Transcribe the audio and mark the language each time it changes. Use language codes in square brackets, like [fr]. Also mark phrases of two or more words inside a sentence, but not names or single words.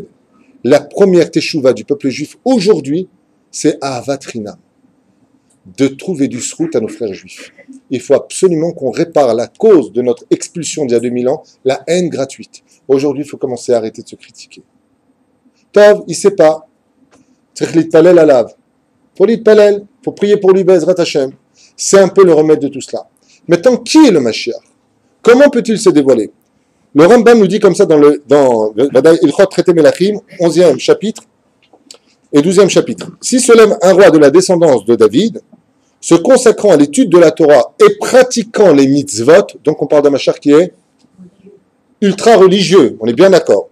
[fr] La première teshuva du peuple juif aujourd'hui, c'est [he] אהבת חינם. [fr] De trouver du srout à nos frères juifs. Il faut absolument qu'on répare la cause de notre expulsion d'il y a 2000 ans, la haine gratuite. Aujourd'hui, il faut commencer à arrêter de se critiquer. Tov, il ne sait pas. [he] צריך להתפלל עליו. [fr] Faut litpalel, faut prier pour lui, [he] בעזרת השם. [fr] C'est un peu le remède de tout cela. Maintenant, qui est le Mashiach? Comment peut-il se dévoiler? Le Rambam nous dit comme ça dans Ilchot Traité Melachim, 11e chapitre et 12e chapitre. Si se lève un roi de la descendance de David, se consacrant à l'étude de la Torah et pratiquant les mitzvot, donc on parle d'un Mashiach qui est ultra religieux, on est bien d'accord.